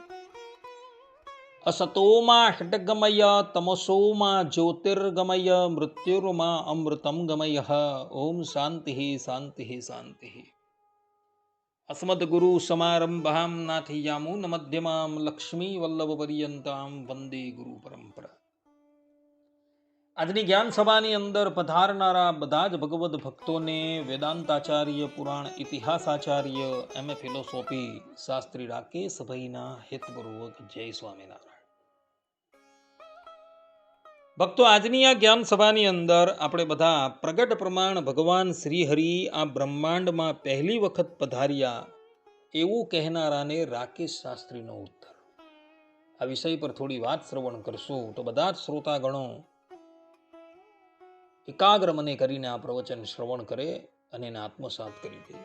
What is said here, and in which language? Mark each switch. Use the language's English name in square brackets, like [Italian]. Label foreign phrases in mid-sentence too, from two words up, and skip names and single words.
[Sanskrit] असतो मा षड्गमय तमसो मा ज्योतिर्गमय मृत्युर्मा अमृतं गमयः। ओम शान्तिः शान्तिः शान्तिः। अस्मद्गुरु समारंभां नाथयामुनमध्यमां लक्ष्मीवल्लभपर्यन्तां वन्दे गुरु परंपरा। [Gujarati] આજની જ્ઞાન સભાની અંદર પધારનારા બધા જ ભગવદ ભક્તોને વેદાંતાચાર્ય પુરાણ ઇતિહાસાચાર્ય એમએ ફિલોસોફી શાસ્ત્રી રાકેશભાઈના હિતપૂર્વક જય સ્વામિનારાયણ। ભક્તો, આજની આ જ્ઞાન સભાની અંદર આપણે બધા પ્રગટ પ્રમાણ ભગવાન શ્રી હરિ આ બ્રહ્માંડમાં પહેલી વખત પધાર્યા એવું કહેનારાને રાકેશ શાસ્ત્રીનો ઉત્તર, આ વિષય પર થોડી વાત શ્રવણ કરશું તો બધા જ શ્રોતાગણો એકાગ્ર મને કરીને આ પ્રવચન શ્રવણ કરે અને એને આત્મસાત કરી દે।